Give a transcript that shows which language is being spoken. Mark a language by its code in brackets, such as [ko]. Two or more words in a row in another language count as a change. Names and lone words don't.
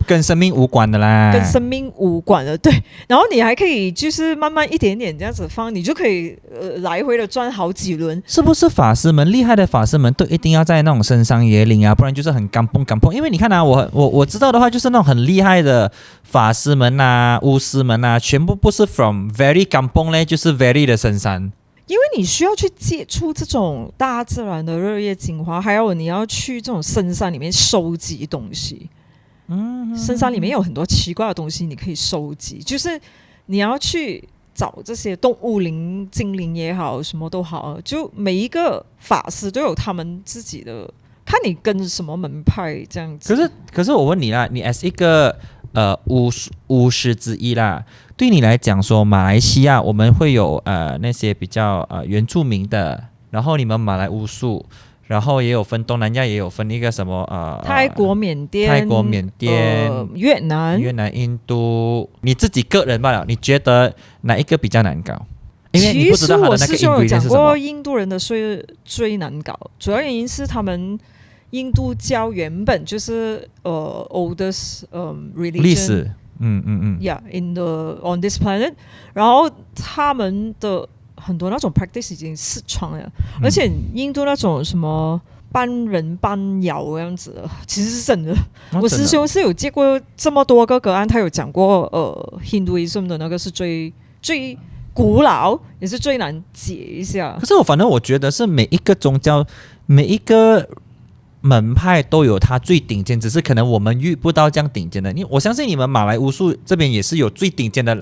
[zh] 就是跟生命無關的啦，跟生命無關的，對。然後你還可以就是慢慢一點點這樣子放，你就可以來回的轉好幾輪。是不是法師們厲害的法師們都一定要在那種深山野嶺啊，不然就是很干蹦干蹦？因為你看啊，我知道的話，就是那種很厲害的法師們啊、巫師們啊，全部不是 [en] from very [zh] 干蹦嘞，就是 very 的深山。因為你需要去接觸這種大自然的日月精華，還有你要去這種深山裡面收集東西。深山裡面有很多奇怪的東西你可以收集，就是你要去找這些動物靈、精靈也好，什麼都好，就每一個法師都有他們自己的，看你跟什麼門派這樣子。可是我問你啦，你 as 一個巫師之一啦，對你來講說，馬來西亞我們會有那些比較原住民的，然後你們馬來巫術然後也有分東南亞，也有分一個什麼泰國、緬甸、越南、印度。你自己個人罷了，你覺得哪一個比較難搞？因為你不知道他的那個 ingredient 是什麼。其實我師兄有講過，印度人的稅最難搞，主要原因是他們印度教原本就是 [en] oldest religion [zh] 歷史 [en] ，yeah in the on this planet， [zh] 然後他們的很多那種 practice 已經失傳了，而且印度那種什麼半人半妖這樣子的，其實是真的。我師兄是有接過這麼多個案，他有講過 Hinduism 的那個是最古老，也是最難解一下。可是反正我覺得是每一個宗教，每一個门派都有它最頂尖，只是可能我們遇不到這樣頂尖的。我相信你們馬來巫術這邊也是有最頂尖的。